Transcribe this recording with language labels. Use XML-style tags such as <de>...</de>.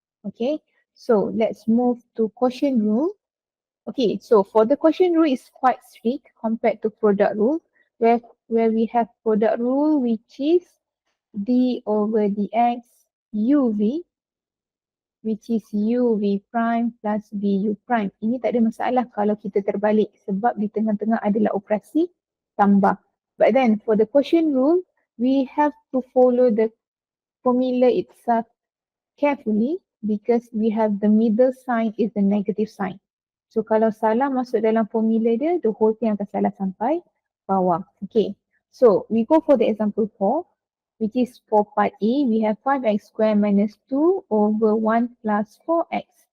<en>Okay, so let's move to quotient rule. Okay, so for the quotient rule is quite strict compared to product rule, where we have product rule which is d over dx uv, which is u v prime plus v u prime.</en> <ms>Ini tak ada masalah kalau kita terbalik sebab di tengah-tengah adalah operasi tambah.</ms> <en>But then for the quotient rule, we have to follow the formula itself carefully because we have the middle sign is the negative sign.</en> <ms>So kalau salah masuk dalam formula dia,</ms> <en>the whole thing</en> <ms>akan salah sampai bawah.</ms> <en>Okay, so we go for the example 4, which is for part A, we have 5x square minus 2 over 1 plus 4x.</en>